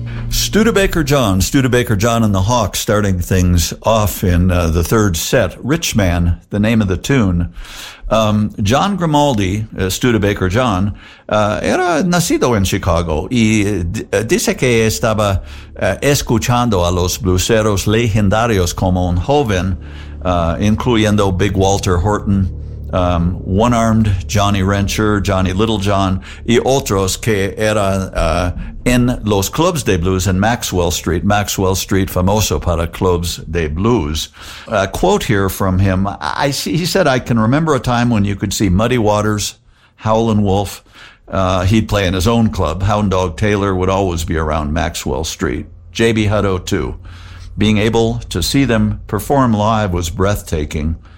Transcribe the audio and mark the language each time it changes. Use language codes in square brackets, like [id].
[en] Studebaker John, Studebaker John and the Hawks, starting things off in the third set. Rich Man, the name of the tune. [es] John Grimaldi, Studebaker John, era nacido en Chicago y dice que estaba escuchando a los blueseros legendarios como un joven, incluyendo Big Walter Horton, One-Armed Johnny Wrencher, Johnny Little John y otros que era en los clubs de blues en Maxwell Street. Maxwell Street, famoso para clubs de blues. [en] A quote here from him. He said, I can remember a time when you could see Muddy Waters, Howlin' Wolf. He'd play in his own club. Hound Dog Taylor would always be around Maxwell Street. J.B. Hutto, too. Being able to see them perform live was breathtaking.